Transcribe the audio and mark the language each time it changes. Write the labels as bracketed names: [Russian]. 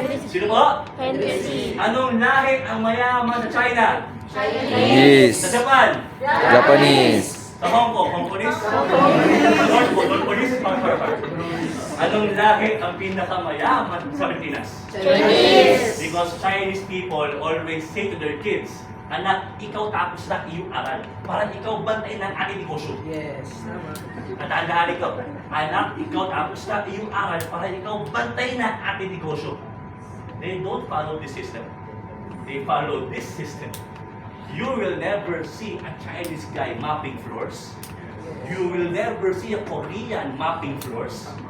[Filipino] Sino po? [English] Henry C. [Filipino] Anong lahi ang mayaman sa China? [English] Yes. [Filipino] Sa Japan? [English] Japanese. [Filipino] Sa Hong Kong? Hongkonese? Hongkonese? Anong lahi ang pinakamayaman sa Pilipinas? [English] Chinese. Because Chinese people always say to their kids, [Filipino] anak, ikaw tapos na iyong aral. Parang ikaw bantay ng aking negosyo. [English] Yes, [Filipino] tama. Natandaan ikaw, anak, ikaw tapos na iyong aral para ikaw bantay ng ating negosyo. [English] They don't follow this system. They follow this system. You will never see a Chinese guy mopping floors. You will never see a Korean mopping floors.